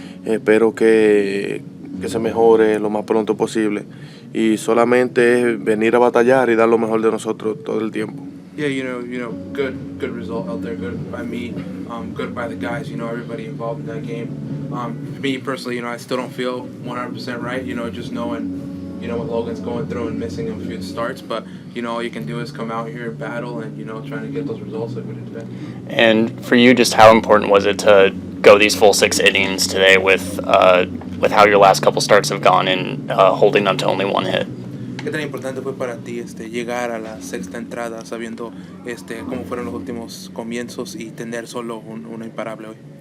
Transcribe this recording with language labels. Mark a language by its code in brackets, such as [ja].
[es] Espero que se mejore lo más pronto posible, y solamente es venir a batallar y dar lo mejor de nosotros todo el tiempo. [en] Yeah, good result out there, good by me, good by the guys, everybody involved in that game. Me personally, I still don't feel 100% right, just knowing, what Logan's going through and missing a few starts, but, all you can do is come out here and battle and, trying to get those results like we did today. And for you, just how important was it to go these full 6 innings today with how your last couple starts have gone and holding them to only 1 hit? [es] ¿Qué tan importante fue para ti llegar a la sexta entrada sabiendo cómo fueron los últimos comienzos y tener solo una imparable hoy?